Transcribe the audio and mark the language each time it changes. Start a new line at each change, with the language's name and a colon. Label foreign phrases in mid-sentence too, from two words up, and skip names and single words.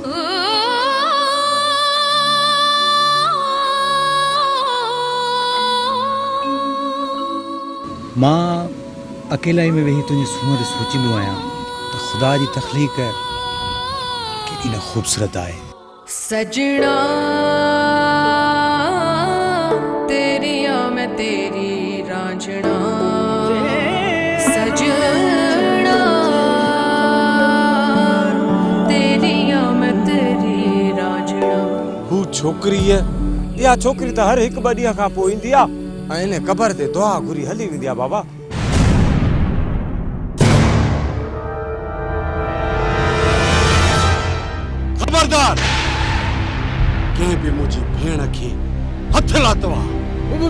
Sindhi: मां अकेलाई में वेही तुंहिंजी सूंहं सोचींदो आहियां त ख़ुदा जी तख़लीक़ केॾी न ख़ूबसूरत आहे।
Punjabi: ਸਜਣਾ ਤੇਰਿਆ ਮੈਂ ਤੇਰੀ ਰਾਂਝਣਾ, ਸਜਣਾ ਤੇਰਿਆ ਮੈਂ ਤੇਰੀ ਰਾਂਝਣਾ।
Sindhi: हू छोकिरी इहा छोकिरी त हर हिकु ॿ ॾींहं खां पोइ ईंदी आहे ऐं इन क़बर ते दुआ घुरी हली वेंदी आहे। बाबा खबरदार, कंहिं बि मुंहिंजी भेण खे हथ लाथो आहे।